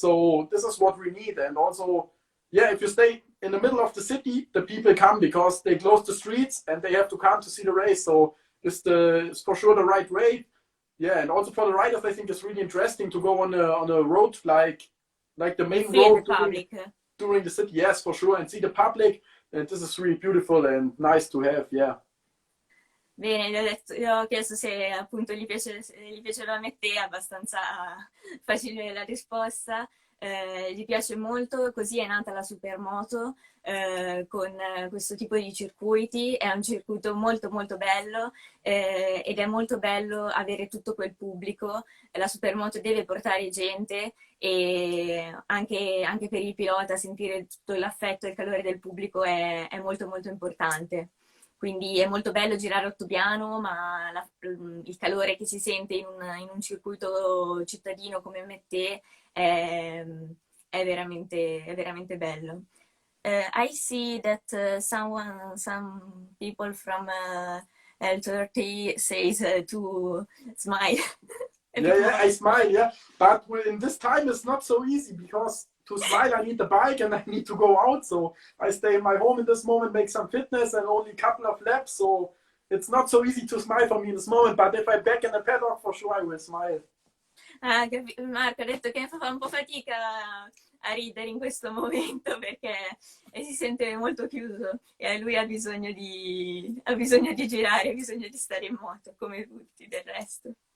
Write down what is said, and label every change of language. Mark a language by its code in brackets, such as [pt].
[en] So this is what we need. And also, yeah, if you stay in the middle of the city, the people come because they close the streets and they have to come to see the race. So it's for sure the right way. Yeah, and also for the riders, I think it's really interesting to go on a road like the main road during the city. Yes, for sure, and see the public. And this is really beautiful and nice to have. Yeah. [it] Bene, gli ho chiesto se appunto gli piaceva Mette, è abbastanza facile la risposta. Gli piace molto, così è nata la supermoto con questo tipo di circuiti, è un circuito molto molto bello ed è molto bello avere tutto quel pubblico, la supermoto deve portare gente e anche per il pilota sentire tutto l'affetto e il calore del pubblico è molto molto importante. Quindi è molto bello girare Ottobiano, ma il calore che si sente in un circuito cittadino come Mette è veramente bello. [en] I see that some people from L30 says to smile. Yeah, I smile, yeah. But in this time it's not so easy because to smile I need the bike and I need to go out. So I stay in my home in this moment, make some fitness and only a couple of laps. So it's not so easy to smile for me in this moment. But if I'm back in the paddock, for sure I will smile. [it] Marco ha detto che fa un po' fatica a ridere in questo momento perché si sente molto chiuso e lui ha bisogno di girare, ha bisogno di stare in moto, come tutti del resto.